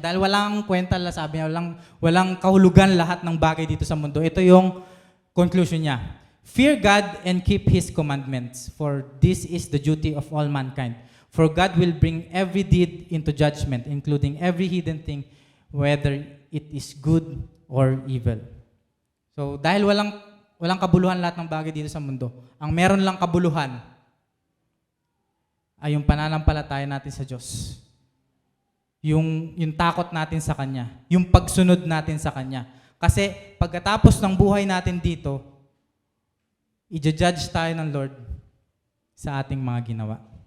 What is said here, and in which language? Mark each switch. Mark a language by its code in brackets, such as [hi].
[tl] Dahil walang kwenta, sabi niya, walang kahulugan lahat ng bagay dito sa mundo. Ito yung conclusion niya. [en] Fear God and keep His commandments, for this is the duty of all mankind. For God will bring every deed into judgment, including every hidden thing, whether it is good or evil. [tl] So dahil walang kabuluhan lahat ng bagay dito sa mundo, ang meron lang kabuluhan ay yung pananampalataya natin sa Diyos. Yung takot natin sa Kanya, yung pagsunod natin sa Kanya. Kasi pagkatapos ng buhay natin dito, i-judge tayo ng Lord sa ating mga ginawa.